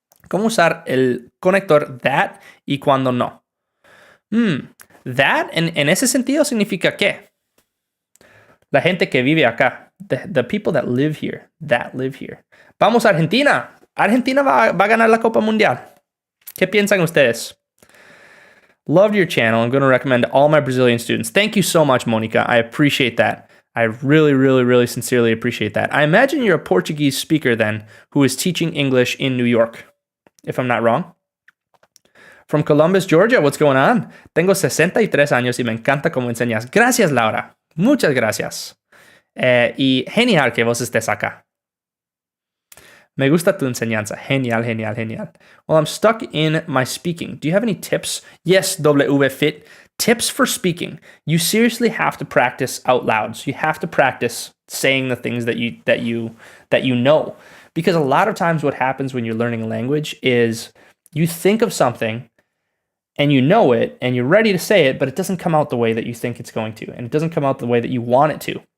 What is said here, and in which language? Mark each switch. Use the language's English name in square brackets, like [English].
[Spanish] ¿Cómo usar el conector that y cuando no? That, en ese sentido, significa ¿qué? La gente que vive acá. [English] The people that live here. That live here. [Spanish] Vamos a Argentina. Argentina va a ganar la Copa Mundial. ¿Qué piensan ustedes? [English] Loved your channel. I'm going to recommend to all my Brazilian students. Thank you so much, Monica. I appreciate that. I really, really, really sincerely appreciate that. I imagine you're a Portuguese speaker then who is teaching English in New York, if I'm not wrong. From Columbus, Georgia, what's going on? [Spanish] Tengo 63 años y me encanta cómo enseñas. Gracias, Laura. Muchas gracias. Y genial que vos estés acá. Me gusta tu enseñanza. Genial, genial, genial. [English] Well, I'm stuck in my speaking. Do you have any tips? Yes, WFit. Tips for speaking. You seriously have to practice out loud. So you have to practice saying the things that you know. Because a lot of times what happens when you're learning a language is you think of something and you know it and you're ready to say it, but it doesn't come out the way that you think it's going to, and it doesn't come out the way that you want it to.